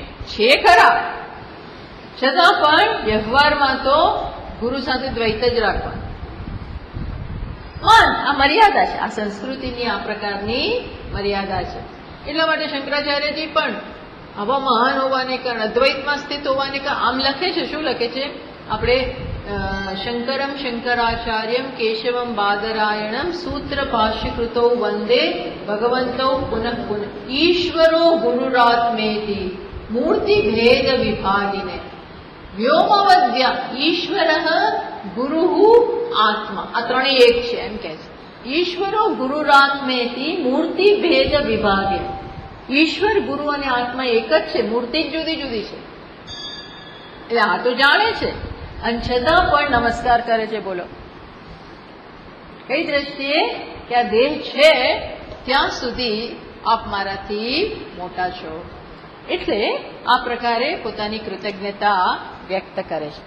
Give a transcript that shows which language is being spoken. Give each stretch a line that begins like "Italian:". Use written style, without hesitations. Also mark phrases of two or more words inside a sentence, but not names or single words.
Gujarati: છે ખરા, છતાં પણ વ્યવહારમાં તો ગુરુ સાથે દ્વૈત જ રાખવાનું. આ મર્યાદા છે. આ સંસ્કૃતિની આ પ્રકારની મર્યાદા છે. એટલા માટે શંકરાચાર્યજી પણ આવા મહાન હોવાને કારણે, અદ્વૈતમાં સ્થિત હોવાને કારણે આમ લખે છે. શું લખે છે? આપણે
Sanskrit: शंकरम शंकराचार्यम केशवम बादरायणम सूत्र भाष्यकृतौ वंदे भगवन्तौ पुनः पुनः ईश्वरो गुरुरात्मेति मूर्ति भेद विभागिने व्योमवद्या ईश्वरः गुरुः आत्मा
Gujarati: આ ત્રણેય એક છે એમ કહે છે
Sanskrit: ईश्वरो गुरुरात्मेति मूर्ति भेद विभागे
Gujarati: ઈશ્વર ગુરુ અને આત્મા એક જ છે મૂર્તિ જુદી જુદી છે એટલે આ તો જાણે છે અને છતાં પણ નમસ્કાર કરે છે. બોલો કઈ દ્રષ્ટિએ કે આ દેહ છે ત્યાં સુધી આપ મારાથી મોટા છો. એટલે આ પ્રકારે પોતાની કૃતજ્ઞતા વ્યક્ત કરે છે.